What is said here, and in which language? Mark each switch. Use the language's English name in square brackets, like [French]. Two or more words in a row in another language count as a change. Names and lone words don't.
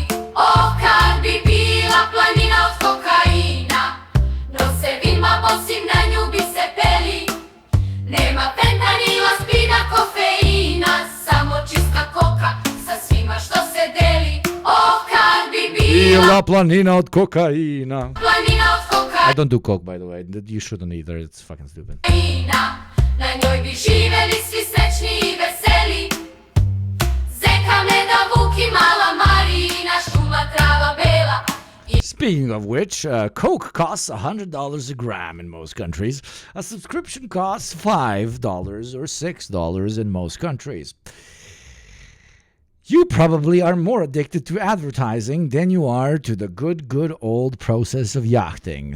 [Serbian] Oh, kad bi bila planina od kokaina, nosevima bosim na nju bi se peli. Nema fentanila, spina, kofeina, samo čista koka sa svima što se deli. Oh, kad bi Bila planina od kokaina. planina od [English] I don't do coke, by the way. You shouldn't either. It's fucking stupid. [Serbian] kokaina, na njoj bi živeli svi srećni i veseli. Zeka meda, vuk i mala Marina, šuma, trava bela. [English] Speaking of which, Coke costs $100 a gram in most countries. A subscription costs $5 or $6 in most countries. You probably are more addicted to advertising than you are to the good old process of yachting.